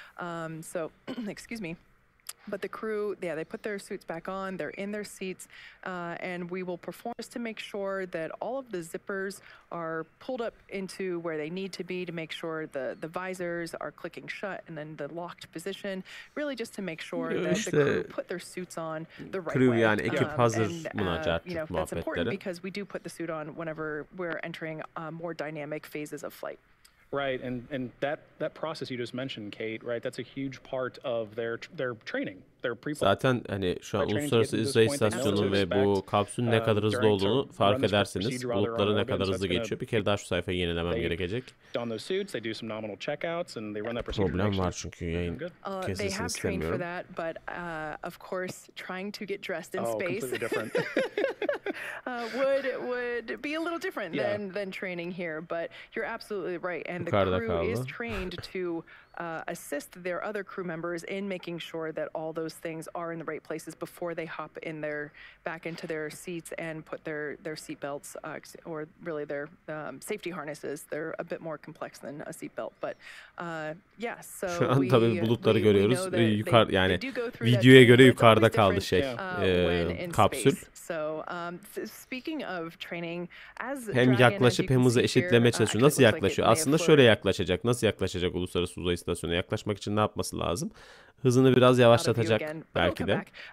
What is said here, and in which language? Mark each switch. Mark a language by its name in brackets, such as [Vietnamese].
[English] So, excuse me. But the crew, they put their suits back on, they're in their seats, and we will perform just to make sure that all of the zippers are pulled up into where they need to be to make sure the visors are clicking shut and in the locked position, really just to make sure that the crew put their suits on the right way. [Turkish] Yani ekip hazır [English] that's important because we do put the suit on whenever we're entering more dynamic phases of flight. Right, and that process you just mentioned, Kate, right? That's a huge part of their training. [Turkish] Zaten hani şu an uluslararası Uzay istasyonu ve bu kapsülün ne kadar hızlı olduğunu fark ederseniz bulutları ne kadar hızlı geçiyor. Bir kere daha şu sayfayı yenilemem gerekecek. Problem var çünkü yayın kesilsin istemiyorum. [English] Of course, trying to get dressed in space would be a little different than training here. But you're absolutely right, and the crew is trained to assist their other crew members in making sure that all those things are in the right places before they hop in back into their seats and put their seat belts or really their safety harnesses. They're a bit more complex than a seat belt, but so [Turkish] şu an tabii bulutları görüyoruz. Yukarı yani videoya göre yukarıda kaldı kapsül. [English] So speaking of training, [Turkish] hem yaklaşıp hem hızı eşitlemeye çalışıyor. Nasıl yaklaşıyor? Aslında şöyle yaklaşacak. Nasıl yaklaşacak uluslararası uzay istasyonuna? Yaklaşmak için ne yapması lazım? Hızını biraz yavaşlatacak belki de.